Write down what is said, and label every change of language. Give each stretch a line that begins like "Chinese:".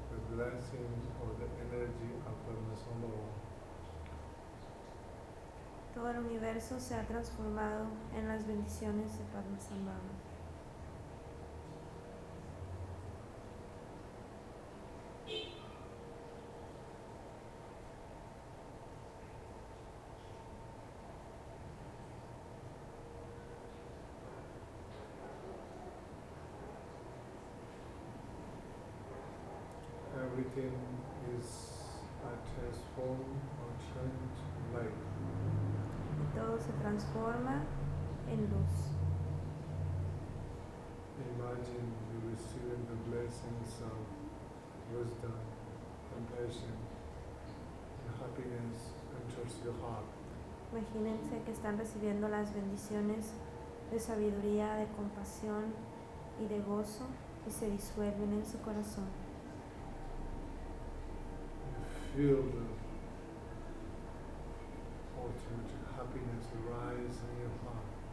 English: blessing or the energy of awareness number one.
Spanish: Todo el universo se ha transformado en las bendiciones de Padmasambhava.
English: Everything is a transformed or changed light.
Spanish: Todo se transforma en luz.
English: Imagine you receiving the blessings of wisdom, compassion, and happiness enters your heart.
Spanish: Imagínense que están recibiendo las bendiciones de sabiduría, de compasión y de gozo y se disuelven en su corazón.
English: Feel the ultimate happiness arise in your heart.